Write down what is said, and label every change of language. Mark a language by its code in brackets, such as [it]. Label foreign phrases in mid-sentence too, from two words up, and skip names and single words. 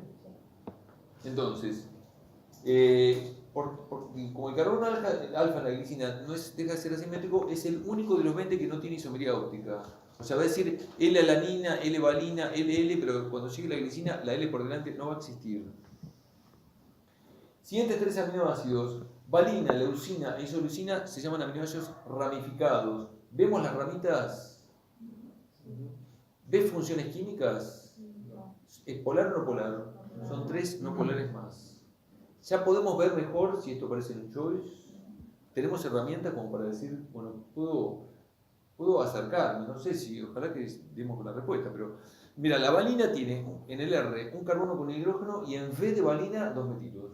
[es] Entonces, como el carbono alfa en la glicina deja de ser asimétrico, es el único de los 20 que no tiene isomería óptica. O sea, va a decir L-alanina, L-valina, L-L, pero cuando llegue la glicina, la L por delante no va a existir. Siguientes tres aminoácidos, valina, leucina e isoleucina, se llaman aminoácidos ramificados. ¿Vemos las ramitas? ¿Ves funciones químicas? ¿Es polar o no polar? Son tres no polares más. Ya podemos ver mejor si esto parece un choice. Tenemos herramientas como para decir, bueno, puedo acercarme, no sé si, ojalá que demos con la respuesta, pero mira, la valina tiene en el R un carbono con hidrógeno y en vez de valina dos metilos.